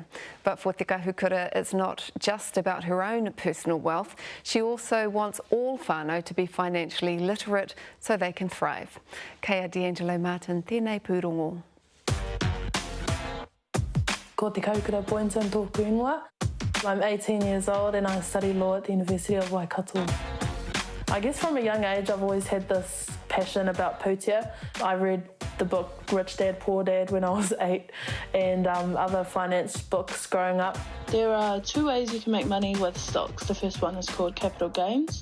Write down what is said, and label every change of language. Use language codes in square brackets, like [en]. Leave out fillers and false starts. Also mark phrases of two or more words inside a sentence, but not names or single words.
[en] But for Te Kahukura, it's not just about her own personal wealth. She also wants all whānau to be financially literate so they can thrive. [mi] Kea D'Angelo Martin, tēnei pūrongo. Ko Te Kahukura Boynton tōku ingoa. [en] I'm 18 years old and I study law at the University of Waikato. I guess from a young age I've always had this passion about pūtea. I read the book Rich Dad Poor Dad when I was 8 and other finance books growing up. There are two ways you can make money with stocks. The first one is called capital gains.